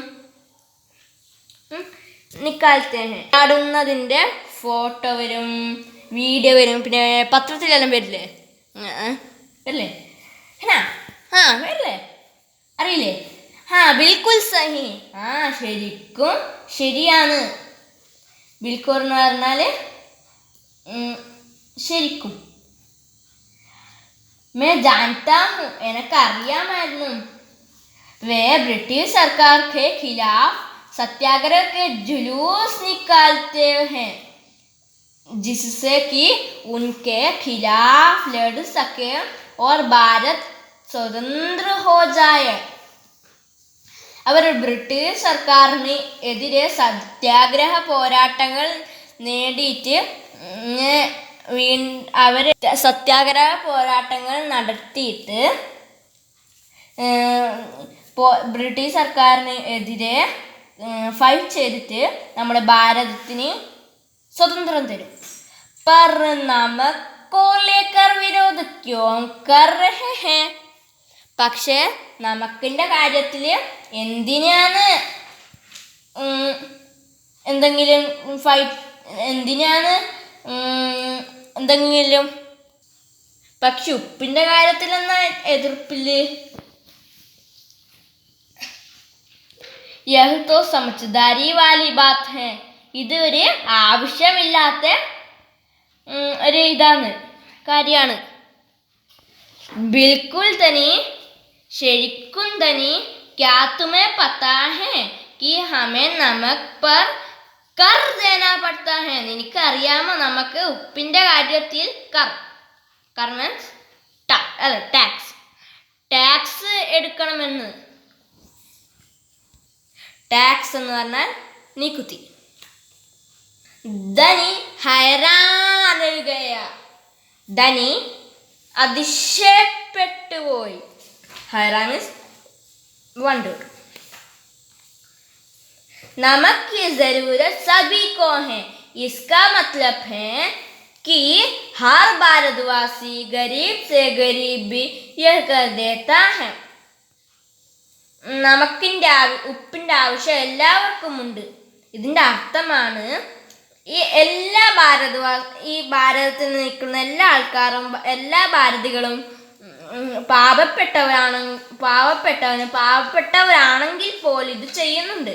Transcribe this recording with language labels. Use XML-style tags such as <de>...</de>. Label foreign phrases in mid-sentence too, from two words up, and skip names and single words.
<ml>പോരാടുന്നതിൻ്റെ ഫോട്ടോ വരും, വീഡിയോ വരും, പിന്നെ പത്രത്തിലെല്ലാം വരില്ലേ? വരില്ലേ? വരില്ലേ? അറിയില്ലേ?</ml> <hi>बिल्कुल सही.</hi> <ml>ശരിക്കും ശരിയാണ്. ബിൽക്കുൽ എന്ന് പറഞ്ഞാൽ ശരിക്കും.</ml> <hi>मैं जानता हूँ,</hi> <ml>എനിക്കറിയാമായിരുന്നു.</ml> <hi>वे ब्रिटिश सरकार के खिलाफ सत्याग्रह के जुलूस निकालते हैं जिससे कि उनके खिलाफ लड़ सके और भारत स्वतंत्र हो जाए.</hi> <ml>അവർ ബ്രിട്ടീഷ് സർക്കാരിന് എതിരെ സത്യാഗ്രഹ പോരാട്ടങ്ങൾ നേടിയിട്ട് അവർ സത്യാഗ്രഹ പോരാട്ടങ്ങൾ നടത്തിയിട്ട് ബ്രിട്ടീഷ് സർക്കാരിന് എതിരെ ഫൈറ്റ് ചെയ്തിട്ട് നമ്മുടെ ഭാരതത്തിന് സ്വതന്ത്രം തരും.</ml> <hi>पर नमक को लेकर विरोध क्यों कर रहे हैं?</hi> <ml>പക്ഷേ നമക്കിൻ്റെ കാര്യത്തിൽ എന്തിനാണ് എന്തെങ്കിലും ഫൈറ്റ്, എന്തിനാണ് എന്തെങ്കിലും? പക്ഷെ ഉപ്പിൻ്റെ കാര്യത്തിലെന്നാ എതിർപ്പില്ലേ?</ml> <hi>यह तो समझदारी वाली बात है.</hi> <ml>ഇത് ഒരു ആവശ്യമില്ലാത്ത ഒരു കാര്യമാണ്. ബിൽക്കുൽ തനി, ശരിക്കും തനി.</ml> <hi>क्या तुम्हें पता है कि हमें नमक पर कर देना पड़ता है.</hi> <ml>നിനക്കറിയാമോ നമുക്ക് ഉപ്പിൻ്റെ കാര്യത്തിൽ കർ</ml> <en>means tax</en> <ml>എടുക്കണമെന്ന്. ടാക്സ് എന്ന് പറഞ്ഞാൽ നികുതി.</ml> <hi>धनी हैरान हो गया.</hi> <ml>ധനി അതിശയപ്പെട്ടു പോയി.</ml> <en>ഹൈറാൻ means wonder.</en> <hi>नमक की ज़रूरत सभी को है. इसका मतलब है कि हर भारतवासी गरीब से गरीब भी यह कर देता है.</hi> <ml>ഉപ്പിൻ്റെ ആവശ്യം എല്ലാവർക്കും ഉണ്ട്. ഇതിൻ്റെ അർത്ഥമാണ് ഈ ഭാരതത്തിൽ നിൽക്കുന്ന എല്ലാ ആൾക്കാരും, എല്ലാ ഭാരതികളും പാവപ്പെട്ടവരാണെങ്കിൽ പോലും ഇത് ചെയ്യുന്നുണ്ട്.</ml>